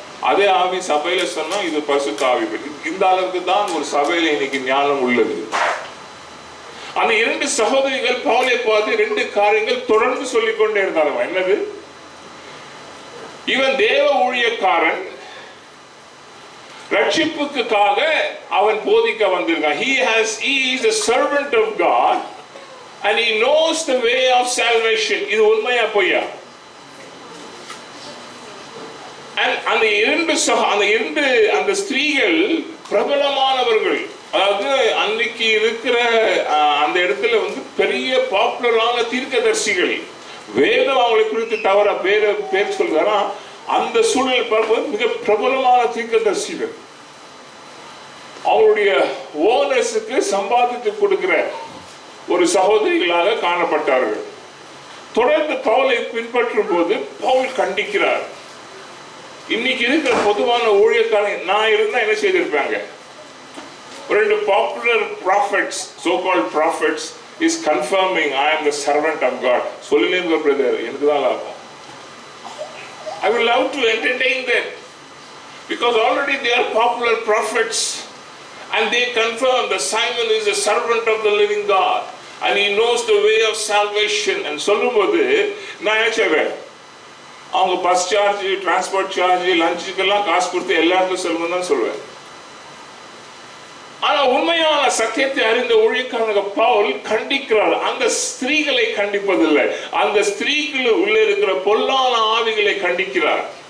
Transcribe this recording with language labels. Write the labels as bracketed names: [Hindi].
[Tamil] அதே ஆவி சபையில சொன்னா இது பரிசுத்த ஆவி. இந்த அளவுக்கு தான் ஒரு சபையில இன்னைக்கு ஞானம் உள்ளது. அந்த 2 சகோதரிகள் பவுலை பார்த்து 2 காரியங்கள் தொடர்ந்து சொல்லிக் கொண்டே இருந்தாங்க. என்னது? இவன் தேவ ஊழியக்காரன், ரட்சிப்புக்காக அவன் போதிக்க வந்திருக்கான். [English] he is a servant of God and he knows the way of salvation. [Tamil] இது உண்மையா பொய்யா? அந்த 2 அந்த ஸ்திரீகள் பிரபலமானவர்கள். அதாவது அன்னைக்கு இருக்கிற அந்த இடத்துல பெரிய பாப்புலரான தீர்க்கதரிசிகள். வேதம் அவங்களை குறித்து தவற பேர் சொல்றாரா? அந்த சூழல் பார்க்கும்போது மிக பிரபலமான தீர்க்கதரிசிகள் அவங்களுடைய ஓனர்ஸுக்கு சம்பாதித்து கொடுக்கிற ஒரு சகோதரிகளாக காணப்பட்டார்கள். தொடர்ந்து பவுலை பின்பற்றும் போது பவுல் கண்டிக்கிறார். இன்னைக்கு இருக்கிற பொதுவான ஊழியக்காரங்க நான் இருந்தா என்ன செய்திருப்பாங்க? [English] 2 popular prophets, so-called prophets, is confirming I am the servant of God. [Tamil] சொல்லுங்க பிரதர், எனக்கு தான் லாபம். [English] I will love to entertain them because already they are popular prophets and they confirm that Simon is a servant of the living God and he knows the way of salvation. [Tamil] And சொல்லும்போது நான் என்ன செய்வேன்? அவங்க bus charge, transport charge, லஞ்சுக்கெல்லாம் காசு கொடுத்து எல்லா இடத்துலையும் சொல்லணும்னு தான் சொல்லுவேன். ஆனா உண்மையான சத்தியத்தை அறிந்த ஊழியக்காரங்க பவுல் கண்டிக்கிறார். அந்த ஸ்திரீகளை கண்டிப்பதில்லை, அந்த ஸ்திரீகள் உள்ள இருக்கிற பொல்லாத ஆவிகளை கண்டிக்கிறார்.